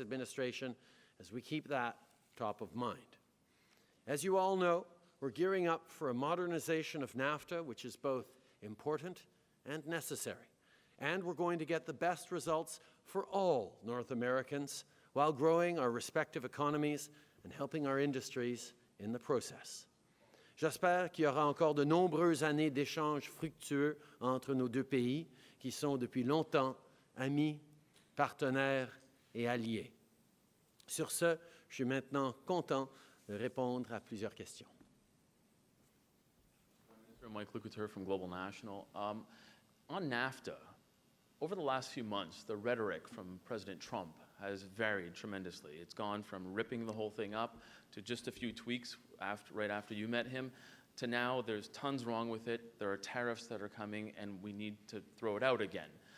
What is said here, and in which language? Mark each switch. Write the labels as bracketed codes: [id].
[en] administration as we keep that top of mind. As you all know, we're gearing up for a modernization of NAFTA, which is both important and necessary. And we're going to get the best results for all North Americans while growing our respective economies and helping our industries in the process. [fr] J'espère qu'il y aura encore de nombreuses années d'échanges fructueux entre nos deux pays, qui sont depuis longtemps amis, partenaires et alliés. Sur ce, je suis maintenant content de répondre à plusieurs questions. [en] Mike Lukather from Global National. On NAFTA, over the last few months, the rhetoric from President Trump has varied tremendously. It's gone from ripping the whole thing up to just a few tweaks right after you met him, to now there's tons wrong with it, there are tariffs that are coming, and we need to throw it out again.